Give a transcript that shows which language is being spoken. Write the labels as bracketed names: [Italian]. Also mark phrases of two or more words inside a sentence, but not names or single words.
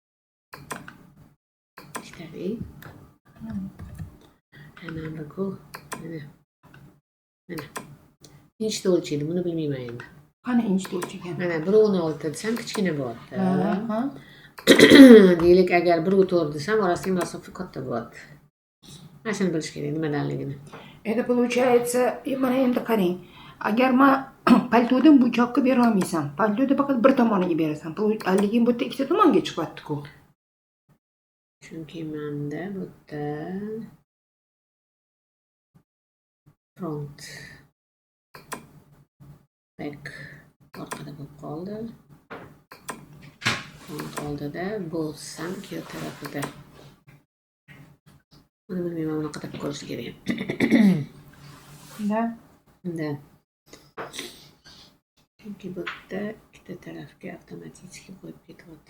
[Turkish] İşte hemen bakın Mana. [Uzbek] Inchda o'lchaydi, buni bilmayman endi. Qani inchda o'lchagan? Mana 1.16 desam kichkina bo'lyapti. Ha. Deylik, agar 1.4 desam orasidagi masofa katta bo'lyapti. Mana shuni bilish kerak nimadanligini. [Russian] Это получается, [Uzbek] mana endi qarang. Agar men paltodan bu choqqa bera olmaysan, paltoda faqat bir tomoniga berasan. Lekin bu yerda ikkita tomonga chiqyapti-ku. Chunki menda bu yerda [English] front back [Uzbek] orqada bo'lib qoldi. Front oldida, bo'lsam keyin tarafida. Buni bilmayman, uni qadab ko'rish kerak. [Russian] Da. [Uzbek] Chunki bu yerda ikkita tarafga avtomatik qo'yib ketyapti.